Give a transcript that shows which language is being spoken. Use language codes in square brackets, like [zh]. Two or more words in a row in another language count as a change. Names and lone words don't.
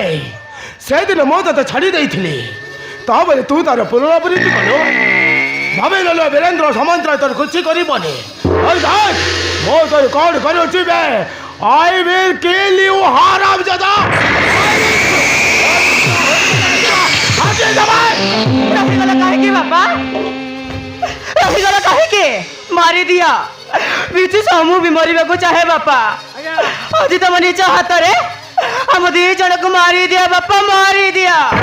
[or] ସେଦିନ ମୁଁ ତତେ ଛାଡ଼ି ଦେଇଥିଲି ତାପରେ ତୁ ତାର ପୁନରାବୃତ୍ତି କଲୁ ଭାବି ନେଲ ବୀରେନ୍ଦ୍ର ସାମନ୍ତରାୟ ତୋର କିଛି କରିବନି ମୁଁ ତୋର କ'ଣ କରୁଛି ବେ [en] I will kill you [or] ହାରାମଜାଦା ରହିଗଲା କାହିଁକି ବାପା ରହିଗଲା କାହିଁକି ମାରି ଦିଅ ବିଜୁ ସମୂହ ବି ମରିବାକୁ ଚାହେଁ ବାପା ଆଜି ତମ ନିଜ ହାତରେ ଆମ ଦି ଜଣକୁ ମାରି ଦିଅ ବାପା ମାରି ଦିଅ